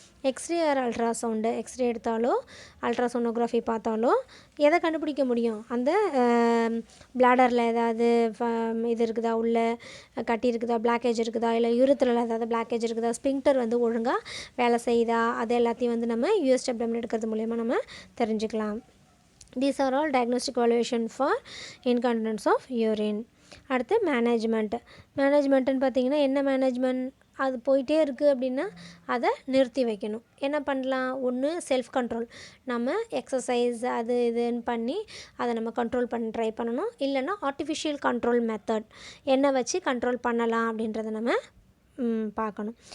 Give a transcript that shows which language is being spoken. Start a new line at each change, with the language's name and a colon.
English: x-ray or ultrasound,
Tamil: x ray எடுத்தாலோ ultrasonography பார்த்தாலோ எதை கண்டுபிடிக்க முடியும், அந்த பிளாடரில் ஏதாவது இது இருக்குதா, உள்ள கட்டி இருக்குதா, பிளாக்கேஜ் இருக்குதா, இல்லை யூரித்ரல் ஏதாவது பிளாக்கேஜ் இருக்குதா, ஸ்பிங்டர் வந்து ஒழுங்காக வேலை செய்யுதா, அது எல்லாத்தையும் வந்து நம்ம யூஎஸ் டெப்ளம் எடுக்கிறது மூலயமா நம்ம தெரிஞ்சுக்கலாம்.
English: These are all diagnostic evaluation for incontinence of urine.
Tamil: அடுத்து மேனேஜ்மெண்ட்டுன்னு பார்த்தீங்கன்னா என்ன மேனேஜ்மெண்ட், அது போயிட்டே இருக்குது அப்படின்னா அதை நிறுத்தி வைக்கணும். என்ன பண்ணலாம், ஒன்று செல்ஃப் கண்ட்ரோல், நம்ம எக்ஸசைஸ் அது இதுன்னு பண்ணி அதை நம்ம கண்ட்ரோல் பண்ண ட்ரை பண்ணணும். இல்லைன்னா ஆர்டிஃபிஷியல் கண்ட்ரோல் மெத்தட் என்ன வச்சு கண்ட்ரோல் பண்ணலாம் அப்படின்றத நம்ம பார்க்கணும்.